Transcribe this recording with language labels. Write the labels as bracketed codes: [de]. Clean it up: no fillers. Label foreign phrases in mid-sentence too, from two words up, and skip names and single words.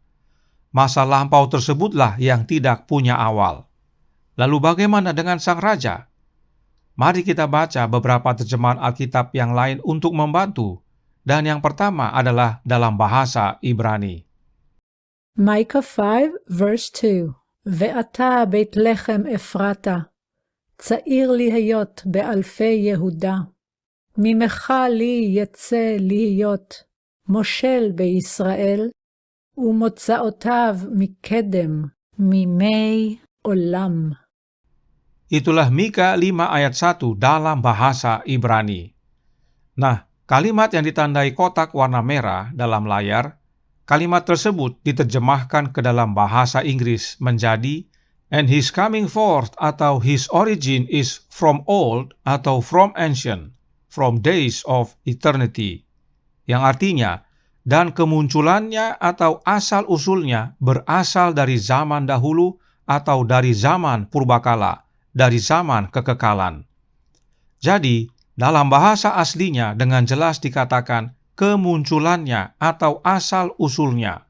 [id] Masa lampau tersebutlah yang tidak punya awal. Lalu bagaimana dengan sang raja? Mari kita baca beberapa terjemahan Alkitab yang lain untuk membantu. Dan yang pertama adalah dalam bahasa Ibrani. [en] Micah 5 verse 2 [he] ואתה בית לחם אפרתה, צעיר להיות באלפי יהודה, ממך לי יצא להיות מושל בישראל, ומוצאותיו מקדם, מימי עולם. [id] Itulah Mika 5 ayat 1 dalam bahasa Ibrani. Nah, kalimat yang ditandai kotak warna merah dalam layar, kalimat tersebut diterjemahkan ke dalam bahasa Inggris menjadi [en] and his coming forth atau his origin is from old atau from ancient, from days of eternity. [id] Yang artinya, dan kemunculannya atau asal-usulnya berasal dari zaman dahulu atau dari zaman purbakala, dari zaman kekekalan. Jadi, dalam bahasa aslinya dengan jelas dikatakan kemunculannya atau asal-usulnya.